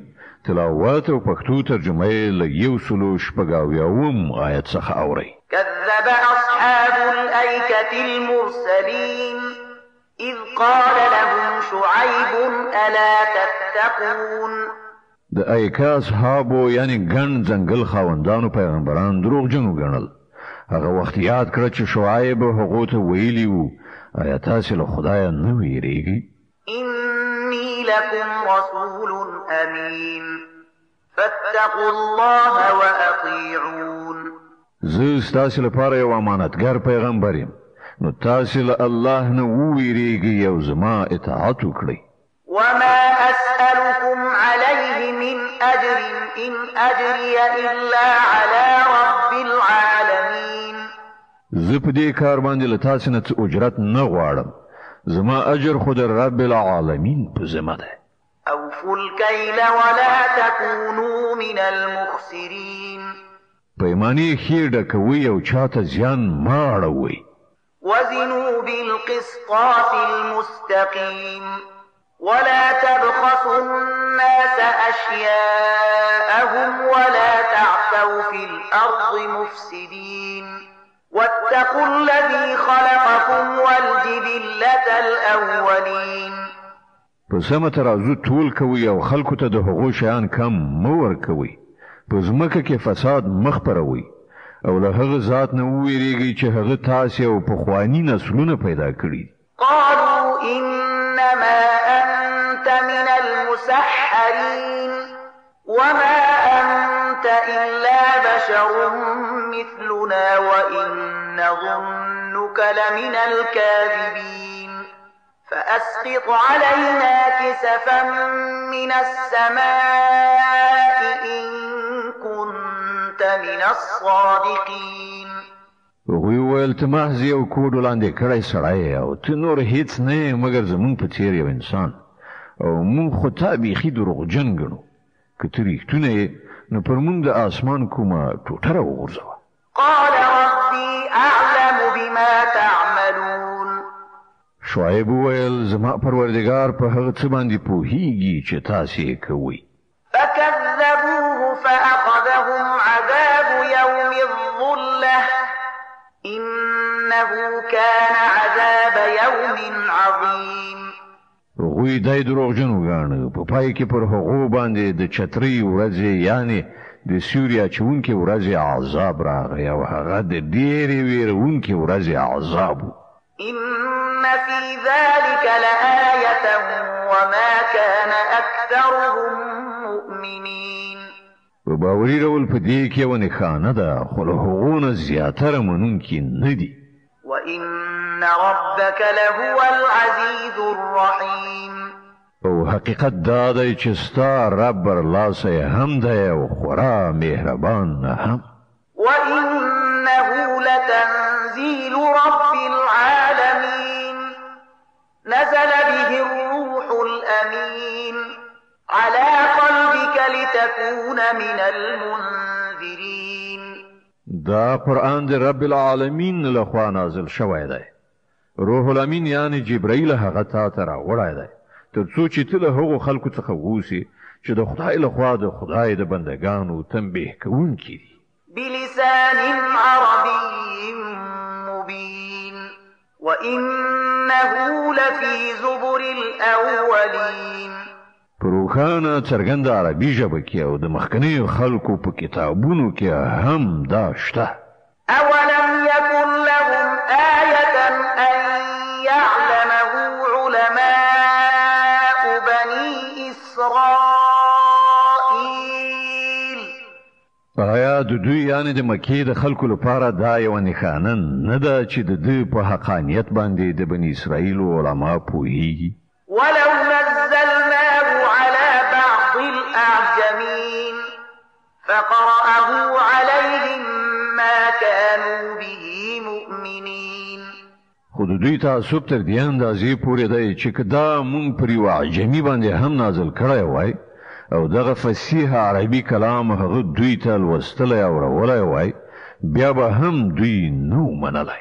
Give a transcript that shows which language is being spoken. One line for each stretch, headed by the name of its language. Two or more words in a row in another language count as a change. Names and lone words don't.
Pashto: تلاوت او پښتو ترجمه یې له 180 آیت څخه اوري.
Arabic: كذب أصحاب الأيكة المرسلين إذ قال لهم شعيب ألا تتقون.
Pashto: د ایکا اصحابو یعنی ګڼ ځنګل خاوندانو پیغمبران دروغجن وګڼل. هغه وخت یاد کړ چې شعیب هغو ته ویلي وو آیا تاسې له خدایه نه ویریږئ؟
Arabic: إني لكم رسول أمين فاتقوا الله وأطيعون.
Pashto: زه ستاسې لپاره یو امانتګر پیغمبر یم نو تاسې له الله نه وویریږئ او زما اطاعت وکړئ.
Arabic: وما أسألكم عليه من أجر إن أجري إلا على رب العالمين.
Pashto: زه په دې کار باندې له تاسې نه څه اجرت نه غواړم. زما اجر خو د
Arabic: رب العالمین
Pashto: په ذمه ده.
Arabic: أوفوا الكيل ولا تكونوا من المخسرين.
Pashto: پیمانې ښې ډکوئ او چاته زیان مه اړوئ.
Arabic: وزنوا بالقسطاس المستقيم ولا تبخسوا الناس أشياءهم ولا تعثوا في الأرض مفسدين واتقوا الذي خلقكم والجبلة الأولين.
Pashto: په سمه ترازو ټول کوئ او خلکو ته د هغو شیان کم مه ورکوئ. په ځمکه کې فساد مه خپروئ او له هغه ذات نه وویریږئ چې هغه تاسې او پخواني نسلونه پیدا کړي.
Arabic: قالوا إنما أنت من المسحرين وما أنت إلا بشر مثلنا وإن نظنك لمن الكاذبين فأسقط علينا كسفا من السماء إن كنت من الصادقين.
Pashto: هغوی وویل ته محض یو کوډ وړاندې کړی سړی او ته نور هیڅ نه یې مګر زموږ په څېر یو انسان او موږ خو تا بیخي دروغجن ګڼو. که ته رښتونه یې نو پر موږ د اسمان کومه ټوټه راوغورځوه.
Arabic: قال ربي أعلم بما تعملون.
Pashto: شعیب وویل زما پروردګار په هغه څه باندې پوهیږي چې تاسې یې کوئ.
Arabic: فكذبوه فأخذهم عذاب يوم الظلة إنه كان عذاب يوم عظيم.
Pashto: هغوی دای دروغجن وګاڼه په پای کې پر هغو باندې د چترۍ ورځې یعنې د سیوري اچونکې ورځې عذاب راغی او هغه د ډېرې ویرونکې ورځې عذاب و.
Arabic: إن في ذلك لآية وما كان أكثرهم مؤمنين.
Pashto: په باوري ډول په دې کې یو نښانه ده خو له هغو نه زیاتره منونکي نه دي.
Arabic: وإن ربك لهو العزيز الرحيم
Pashto: او حقیقت دا دی چې ستا رب برلاسی هم دی او خورا مهربان هم.
Arabic: وإنه لتنزيل رب العالمين نزل به الروح الأمين على قلبك لتكون من المنذرين.
Pashto: دا قرآن دی
Arabic: رب العالمین
Pashto: لخوا نازل شوی دی.
Arabic: روح الامین
Pashto: یعنی جبرائیل هغه تا ته راوړی دی تر څو چې ته له هغو خلکو څخه واوسې چې د خدای لخوا د خدای د بندګانو تنبیه کوونکي دي.
Arabic: بلسان عربي مبين وإنه لفي زبر الأولين.
Pashto: په روښانه څرګنده عربي ژبه کې او د مخکنیو خلکو په کتابونو کې هم دا شته.
Arabic: أولم يكن لهم آية أن يعلمه علماء بني إسرائيل.
Pashto: آیا د دوی یعنی د مکې د خلکو لپاره دا یو نښانه نه ده چې د دوی په حقانیت باندې د بني اسرائیل علما پوهیږي؟
Arabic: ولو نزلناه على بعض الأعجمين فقرأه عليهم ما كانوا به مؤمنين.
Pashto: خو د دوی تعصب تر دې اندازې پورې دی چې که دا مونږ پر یو عجمي باندې هم نازل کړی وای او دغه فصیح عربي کلام هغه دوی ته لوستلی او راوړی وای بیا به هم دوی نو منلی.